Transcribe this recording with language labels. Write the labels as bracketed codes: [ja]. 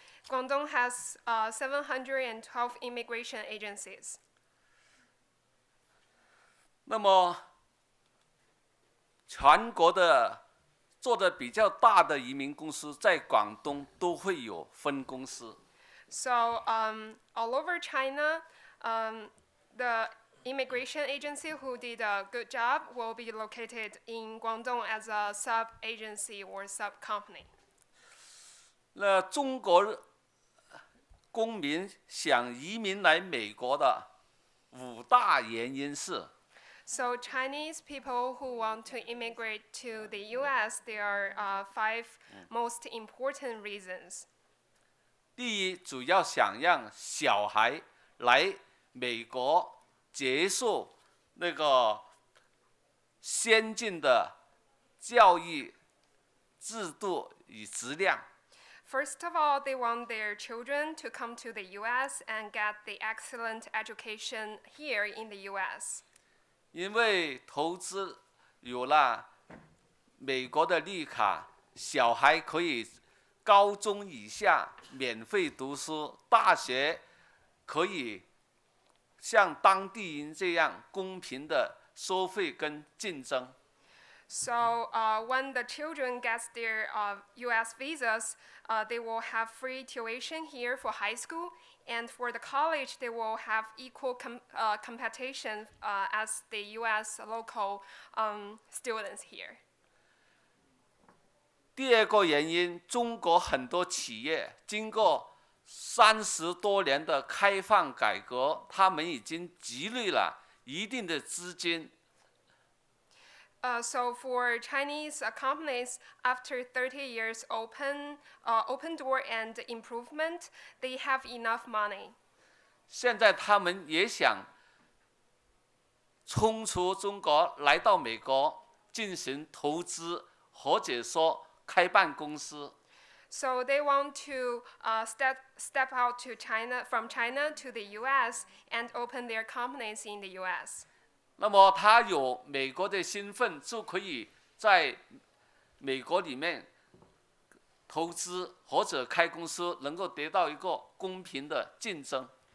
[en] Guangdong has 712 immigration agencies. [zh] 那么，全国的做的比较大的移民公司在广东都会有分公司。 [en] So all over China, the immigration agency who did a good job will be located in Guangdong as a sub-agency or sub-company. [zh] 那中国公民想移民来美国的5大原因是。 [en] So Chinese people who want to immigrate to the U.S., there are 5 most important reasons. [zh] 第一，主要想让小孩来美国接受那个先进的教育制度与质量。 [en] First of all, they want their children to come to the U.S. and get the excellent education here in the U.S. [zh] 因为投资有了美国的绿卡，小孩可以高中以下免费读书，大学可以像当地人这样公平的收费跟竞争。 [en] So when the children get their U.S. visas, they will have free tuition here for high school, and for the college, they will have equal competition as the U.S. local students here. [zh] 第二个原因，中国很多企业经过30多年的开放改革，他们已经积累了一定的资金。 [en] So for Chinese companies, after 30 years open door and improvement, they have enough money. [zh] 现在他们也想冲出中国，来到美国进行投资，或者说开办公司。 [en] So they want to step out to from China to the U.S. and open their companies in the U.S. [zh] 那么他有美国的身份，就可以在美国里面投资或者开公司，能够得到一个公平的竞争。